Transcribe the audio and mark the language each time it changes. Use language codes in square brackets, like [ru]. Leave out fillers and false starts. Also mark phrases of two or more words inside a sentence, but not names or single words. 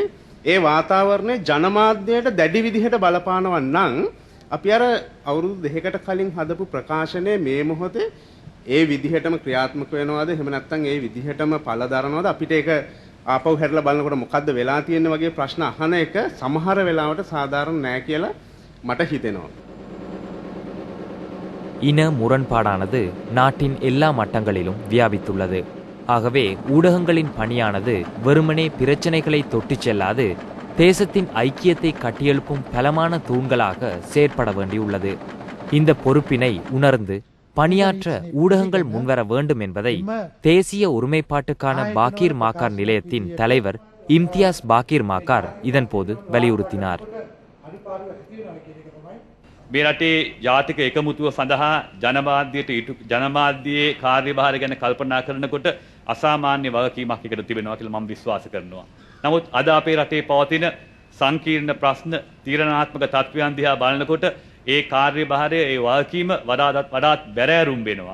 [si] ඒ වාතාවරණයේ ජනමාධ්‍යයට දැඩි විදිහට බලපානවා නම් අපි අර අවුරුදු 2කට කලින් හදපු ප්‍රකාශනයේ මේ මොහොතේ ඒ විදිහටම ක්‍රියාත්මක වෙනවද එහෙම නැත්නම් ඒ විදිහටම පළ දරනවද අපිට ඒක ආපහු හැරලා බලනකොට මොකද්ද වෙලා තියෙන්නේ වගේ ප්‍රශ්න අහන එක සමහර වෙලාවට සාධාරණ නෑ කියලා මට හිතෙනවා. [ta] இன முரண்பாடானது நாட்டின் எல்லா மட்டங்களிலும் வியாபித்துள்ளது. ஆகவே ஊடகங்களின் பணியானது வெறுமனே பிரச்சனைகளை தொட்டுச் செல்லாது தேசத்தின் ஐக்கியத்தை கட்டியெழுப்பும் பலமான தூண்களாக செயற்பட வேண்டியுள்ளது. இந்த பொறுப்பினை உணர்ந்து பணியாற்ற ஊடகங்கள் முன்வர வேண்டும் என்பதை தேசிய ஒருமைப்பாட்டுக்கான பாக்கீர் மாக்கார் நிலையத்தின் தலைவர் இம்தியாஸ் பாக்கீர் மாக்கார் இதன்போது வலியுறுத்தினார். [si] මේ රටේ ජාතික එකමුතුව සඳහා ජනමාධ්‍යයේ කාර්යභාරය ගැන කල්පනා කරනකොට අසාමාන්‍ය වගකීමක් එකට තිබෙනවා කියලා මම විශ්වාස කරනවා. නමුත් අද අපේ රටේ පවතින සංකීර්ණ ප්‍රශ්න තීරණාත්මක තත්ත්වයන් දිහා බලනකොට ඒ කාර්යභාරය ඒ වගකීම වඩාත් බැරෑරුම් වෙනවා.